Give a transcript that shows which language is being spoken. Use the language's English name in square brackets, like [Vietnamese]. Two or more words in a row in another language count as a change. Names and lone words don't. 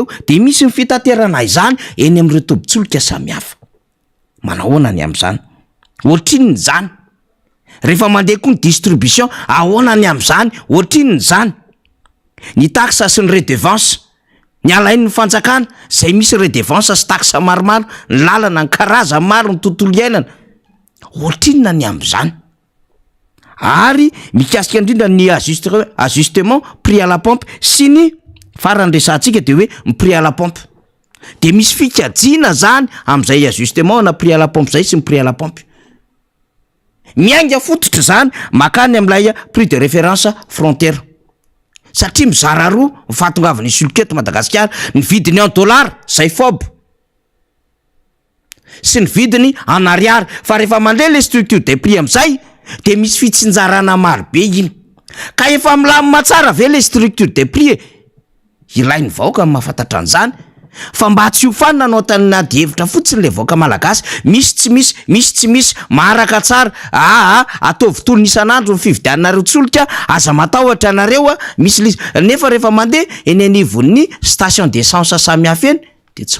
[Malagasy] de misy ny fitaterana izany eny am'reo tobitsoloka samy hafa manahoana ny am'zany ohatrin'ny zany rehefa mandeha koa ny distribution ahoana ny am'zany ohatrin'ny zany ny taxe sy ny redevance ny alainy ny fanjakana zay misy redevance sy taxe maromaro ny lalana ny karaza maro ny tontolo iainana ohatrinona ny am'zany ary mikasika indrindra ny [French] ajustement prix à la pompe [Malagasy] sy ny farany resantsika de hoe ny [French] prix à la pompe [Malagasy] de misy fikajina zany am'izay ajustement na [French] prix à la pompe [Malagasy] zay sy ny [French] prix à la pompe [Malagasy] miainga fototra zany makany am'lay [French] prix de référence frontière [Malagasy] satria mizara roa mifatongavany sulketo Madagasikara ny vidiny [French] en dollar [Malagasy] zay fob sy ny vidiny en ariary fa rehefa mandeha [French] le structure des prix [Malagasy] am'izay de misy fitsinjarana marobe iny ka efa milamina tsara ve [French] le structure des prix [Malagasy] ilainy vahoaka ny mahafantatra an'izany fa mba tsy ho fanina anao tanina de hevitra fotsiny le vahoaka malagasy misy tsy misy maharaka tsara ataovy tolony isan'andro ny fividianareo tsoloka aza matahotra anareo misy nefa rehefa mandeha eny anivon'ny [French] station d'essence [Malagasy] samy hafa eny de tsy